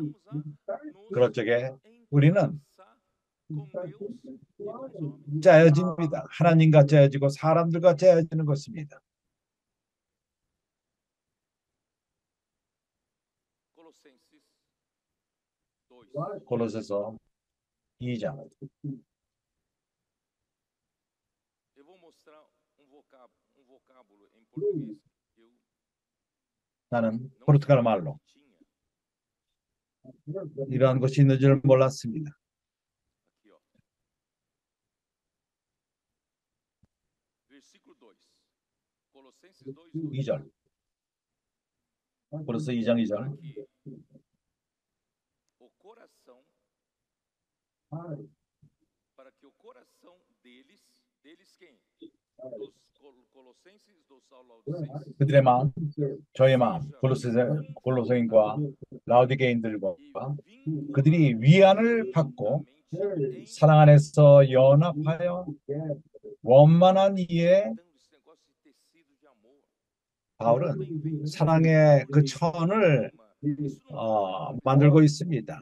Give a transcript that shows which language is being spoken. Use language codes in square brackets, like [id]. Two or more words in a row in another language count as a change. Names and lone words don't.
[ko] 그럴 적에 우리는 짜여집니다. 하나님과 짜여지고 사람들과 짜여지는 것입니다. 골로새서 2장. [pt] Eu vou mostrar vocábulo em português que eu [ko] 나는 포르투갈 말로 이러한 것이 있는 줄 몰랐습니다. [pt] aqui, ó. Versículo 2. Colossenses 2:2. [ko] 2절. 골로새 2장 2절. Aqui. [pt] O coração para que o coração deles quem? Dos colossenses, dos laodicenses. [ko] 그들의 마음, 저의 마음, 골로새인과 라오디게인들과 그들이 위안을 받고 사랑 안에서 연합하여 원만한 이에 바울은 사랑의 그 천을 만들고 있습니다.